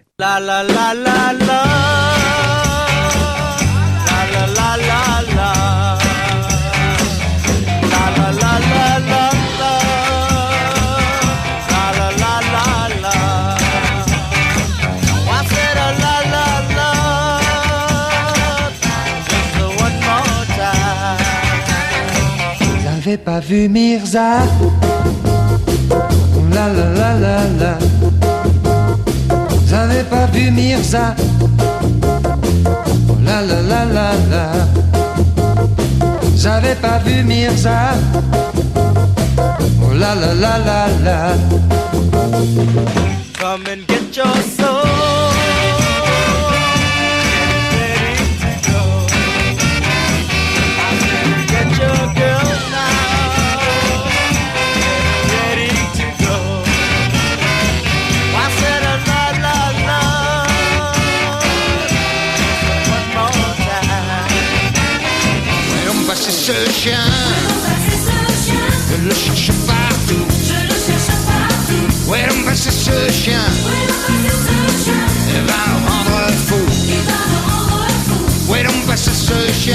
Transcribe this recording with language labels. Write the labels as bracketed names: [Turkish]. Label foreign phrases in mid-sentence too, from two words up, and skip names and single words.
[English] La la la la la. La la la la la. La la la la la. La la la la la. I said a la la la. Just one more time. [French] Vous avez pas vu Mirza? La la la la la. Vous avez pas vu Mirza? Oh la la la la la. Vous avez pas vu Mirza? Oh la la la la la. [English] Come and get your soul. Ready to go. Get your girl now. Ready to go. I said a la la la. One more time. [French] Voyons passer ce chien. Je le cherche partout. Voyons passer ce chien. Il va me rendre fou. Voyons passer ce chien.